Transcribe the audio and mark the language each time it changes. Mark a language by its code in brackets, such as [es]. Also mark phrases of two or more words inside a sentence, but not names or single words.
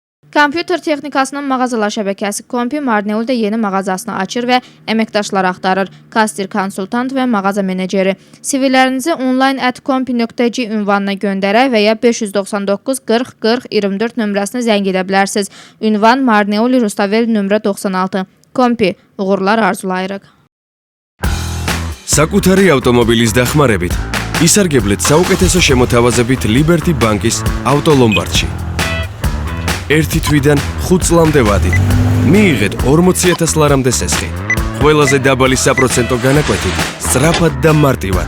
[az] Kompüter texnikasının mağazalar şəbəkəsi Kompi Marneul'da yeni mağazasını açır və əməkdaşlar axtarır. Kastir konsultant və mağaza meneceri. CV-lərinizi online@kompi.c ünvanına göndərə və ya 599 40 40 24 nömrəsini zəng edə bilərsiniz. Ünvan Marneul Rustavel nömrə 96. Kompi, uğurlar arzulayırıq. [ka] საკუთარი ავტომობილის დახმარებით ისარგებლეთ საუკეთესო შემოთავაზებით Liberty Bank-ის ავტო ლომბარდში. 1 თვიდან 5 წლამდე ვადით. მიიღეთ 40,000 ლარამდე სესხი. ყველაზე დაბალი საპროცენტო განაკვეთით, სწრაფად და მარტივად.